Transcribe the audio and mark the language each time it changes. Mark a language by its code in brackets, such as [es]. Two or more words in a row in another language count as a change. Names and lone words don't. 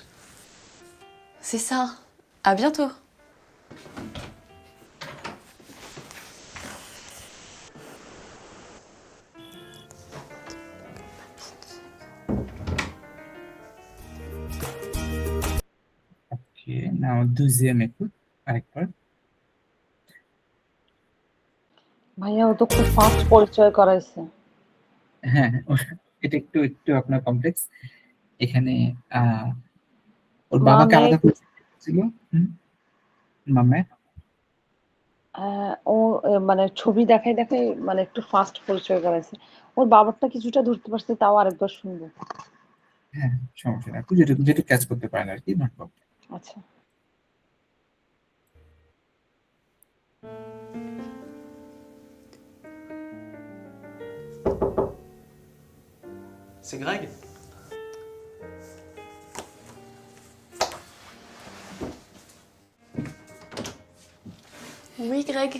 [fr] C'est ça. À bientôt. [en] Okay, now [fr] deuxième écoute আরেকবার। [bn] ভাইয়া ও তো খুব ফাস্ট পরিচয় করাইছে। হ্যাঁ, এটা একটু একটু আপনার কমপ্লেক্স। এখানে ওর বাবাকে মামে আলাদা পরিচয় ছিল। মামা ও মানে ছবি দেখাই দেখাই মানে একটু ফাস্ট পরিচয় করাইছে। ওর বাবারটা কিছুটা ধরতে পারছি, তাও আরেকবার শুনবো। হ্যাঁ, সমস্যা নাই। আপনি যেটুকু যেটুকু ক্যাচ করতে পারেন আরকি, [en] no problem. [bn] আচ্ছা। [fr] C'est Greg? Oui, Greg.